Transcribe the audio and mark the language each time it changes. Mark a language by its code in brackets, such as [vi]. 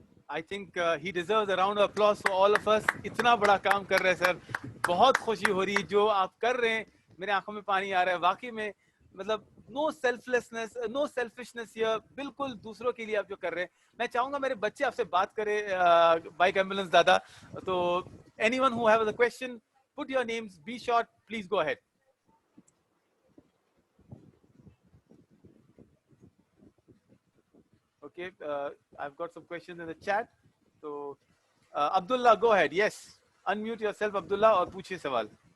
[en] I think he deserves a round of applause for all of us. [hi] इतना बड़ा काम कर रहे हैं सर, बहुत खुशी हो रही है जो आप कर रहे हैं। मेरे आंखों में पानी आ रहा है वाकई में, मतलब no selflessness, no selfishness here, बिल्कुल दूसरों के लिए आप जो कर रहे हैं। मैं चाहूंगा मेरे बच्चे आपसे बात करें बाइक एम्बुलेंस दादा। [en] तो anyone who have a question, put your names, be short, please go ahead. Okay, I've got some questions in the chat. So, Abdullah, go ahead. Yes, unmute yourself, Abdullah, [hi] और पूछिए सवाल।